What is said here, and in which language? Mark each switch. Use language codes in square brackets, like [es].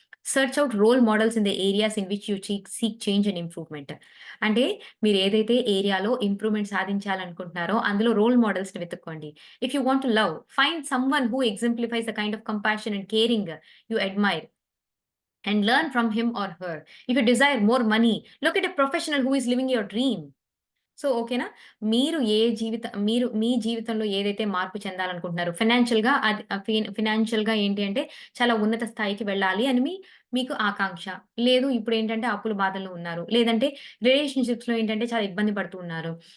[en] Search out role models in the areas in which you seek change and improvement. [te] అంటే మీరు ఏదైతే ఏరియాలో improvement సాధించాలనుకుంటున్నారో అందులో role మోడల్స్‌ని వెతుక్కోండి. [en] If you want to love, find someone who exemplifies the kind of compassion and caring you admire and learn from him or her. If you desire more money, look at a professional who is living your dream. [te] So, ఓకేనా? మీరు మీ జీవితంలో ఏదైతే మార్పు చెందాలనుకుంటున్నారో ఫైనాన్షియల్‌గా అది ఫైనాన్షియల్‌గా ఏంటి అంటే చాలా ఉన్నత స్థాయికి వెళ్ళాలి అని మీకు ఆకాంక్ష. లేదు ఇప్పుడేంటంటే అప్పుల బాధల్లో ఉన్నారు. లేదంటే రిలేషన్‌షిప్స్‌లో ఏంటంటే చాలా ఇబ్బంది పడుతూ ఉన్నారు.